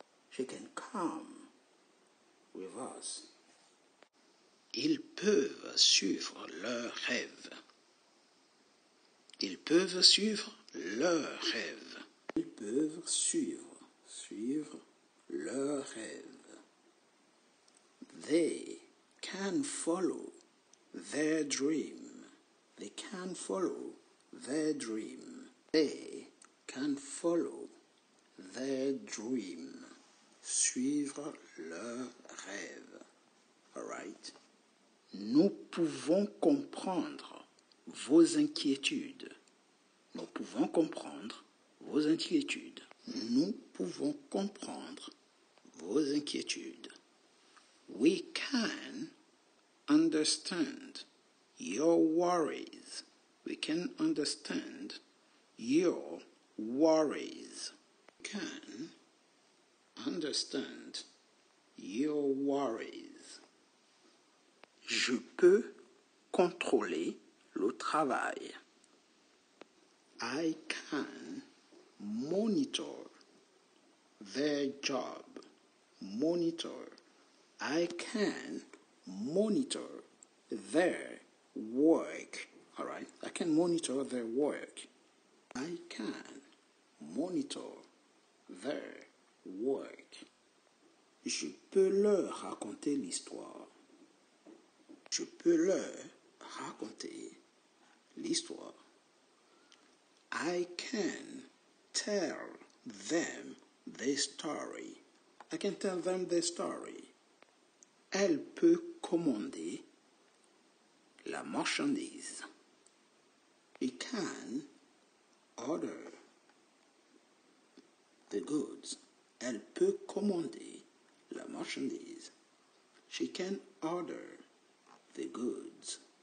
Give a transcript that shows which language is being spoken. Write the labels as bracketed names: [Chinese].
[English] She can come with us. [French] Ils peuvent suivre leurs rêves. Ils peuvent suivre leurs rêves. Ils peuvent suivre leurs rêves. [English] They can follow their dream. They can follow their dream. They can follow their dream. [French] Suivre leur rêve. [English] All right? [French] Nous pouvons comprendre vos inquiétudes. Nous pouvons comprendre vos inquiétudes. Nous pouvons comprendre vos inquiétudes. [English] We can understand your worries. We can understand your worries. We can understand your worries. [French] Je peux contrôler le travail. [English] I can monitor their job. Monitor. I can monitor their work. All right? I can monitor their work. I can monitor their work. [French] Je peux leur raconter l'histoire. Je peux leur raconter l'histoire. [English] I can tell them the story. I can tell them the story. [French] Elle peut commander la marchandise. [English] She can order the goods. [French] Elle peut commander la marchandise. [English] She can order the goods.